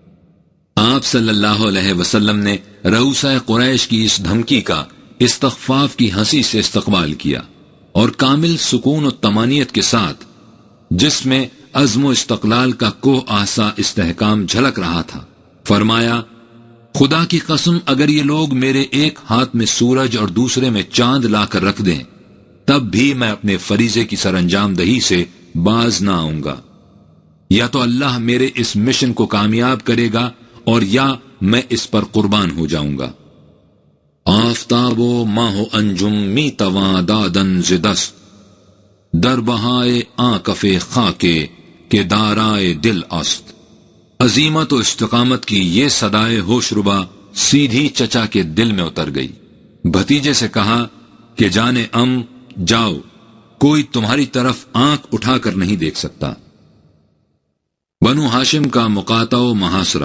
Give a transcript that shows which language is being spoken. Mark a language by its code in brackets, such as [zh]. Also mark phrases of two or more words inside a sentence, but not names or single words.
[ur] آپ صلی اللہ علیہ وسلم نے رؤسائے قریش کی اس دھمکی کا استخفاف کی ہنسی سے استقبال کیا اور کامل سکون و طمانینت کے ساتھ، جس میں عزم و استقلال کا کوہ آسا استحکام جھلک رہا تھا، فرمایا، خدا کی قسم اگر یہ لوگ میرے ایک ہاتھ میں سورج اور دوسرے میں چاند لا کر رکھ دیں تب بھی میں اپنے فریضے کی سر انجام دہی سے باز نہ آؤں گا۔ یا تو اللہ میرے اس مشن کو کامیاب کرے گا اور یا میں اس پر قربان ہو جاؤں گا۔ [fa] آفتاب و ماہ و انجم می تواں دادن زدست، در بہائے آنکف خاکے کے دارائے دل است۔ [ur] عظیمت و استقامت کی یہ صدائے ہوش ربا سیدھی چچا کے دل میں اتر گئی۔ بھتیجے سے کہا، کہ جانے جاؤ، کوئی تمہاری طرف آنکھ اٹھا کر نہیں دیکھ سکتا۔ بنو ہاشم کا مقاطع و محاصرہ۔